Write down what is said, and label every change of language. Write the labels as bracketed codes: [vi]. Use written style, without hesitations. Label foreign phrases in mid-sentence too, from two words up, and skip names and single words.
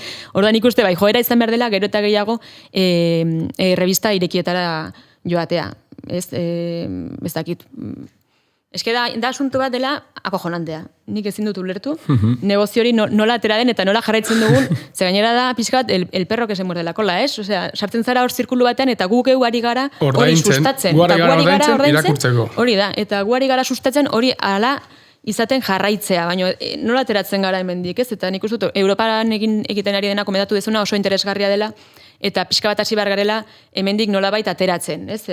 [eu] Orduan ikuste bai, joera izan behar dela, gero eta gehiago revista irekietara joatea, ez? Ez dakit. Eske da asunto bat dela akojonantea. Nik ezin dut ulertu. Negozio hori nola atera den eta nola jarraitzen dugun, ze gainera da pixka bat [es] el perro que se muerde la cola, [eu] ez? Osea, sartzen zara hor zirkulu batean eta guk ari gara hori sustatzen. Gu ari gara irakurtzeko. Hori da, eta gu ari gara sustatzen hori ala izaten jarraitzea, baina nola ateratzen gara hemendik, ez? Eta nik uste dut, Europan egiten ari dena komentatu dezuna oso interesgarria dela, eta pixka bat hasi behar garela hemendik nolabait ateratzen, ez?